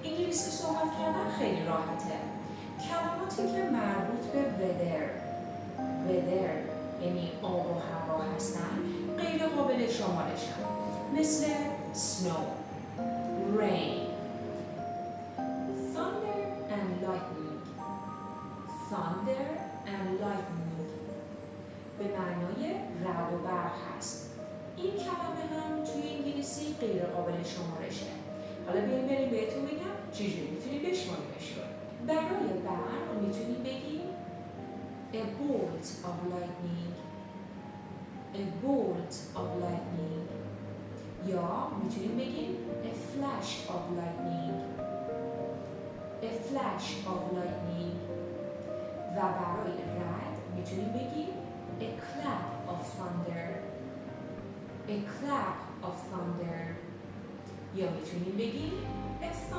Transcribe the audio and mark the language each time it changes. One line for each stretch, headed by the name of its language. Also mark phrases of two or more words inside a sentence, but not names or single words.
Persian: انگلیسی صحبت کردن خیلی راحته. کلماتی که مربوط به weather یعنی آب و هوا هستن غیر قابل شمارشن، مثل snow، rain،
English: thunder and lightning
Persian: به معنای رعد و برق هست. این کلمه هم توی انگلیسی غیر قابل شمارشه. حالا بریم بهتون بگم چجوری میتونیم بشماریمش رو. برای برق میتونیم بگیم
English: a bolt of lightning
Persian: یا میتونیم بگیم
English: a flash of lightning
Persian: و برای رعد میتونیم بگیم
English: a clap of thunder
Persian: یا میتونیم بگیم a